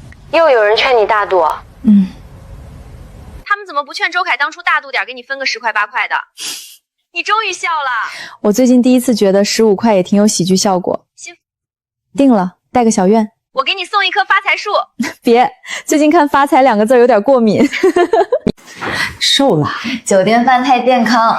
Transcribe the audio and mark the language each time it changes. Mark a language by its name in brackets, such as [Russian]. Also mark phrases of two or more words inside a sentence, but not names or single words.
[Chinese] 又有人劝你大度。他们怎么不劝周凯当初大度点，给你分个10 塊8 塊的？你終於笑了。我最近第一次覺得15塊也挺有喜劇效果。定了，帶個小願。我給你送一棵發財樹。別，最近看發財2個字有點過敏。瘦了，酒店飯太健康。